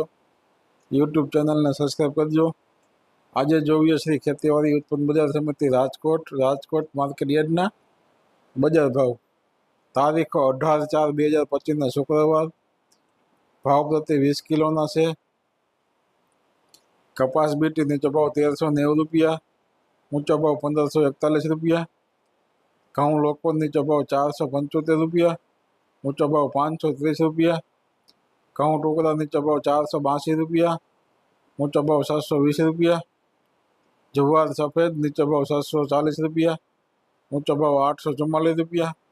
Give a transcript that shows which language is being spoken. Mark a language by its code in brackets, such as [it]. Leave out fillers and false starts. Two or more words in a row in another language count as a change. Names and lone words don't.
[gu] યૂટ્યૂબ ચેનલ ને સબ્સ્ક્રાઇબ કરજો. આજ જોઈએ શ્રી ખેતીવાડી ઉત્પન્ન બજાર સમિતિ રાજકોટ માર્કેટ યાર્ડના બજાર ભાવ તારીખ 18/4/2025 શુક્રવાર। ભાવ પ્રતિ 20 કિલોના સે કપાસ બીટી નીચો ભાવ 1390 રૂપિયા, ઊંચો ભાવ 1541 રૂપિયા। ઘઉં લોકો નીચો ભાવ 475 રૂપિયા, ઊંચો ભાવ 530 રૂપિયા। ઘઉં ટુકડા નીચો ભાવ 482 રૂપિયા, ઊંચો ભાવ 720 રૂપિયા। જુવાર સફેદ નીચો ભાવ 740 રૂપિયા, ઊંચો ભાવ 844 રૂપિયા।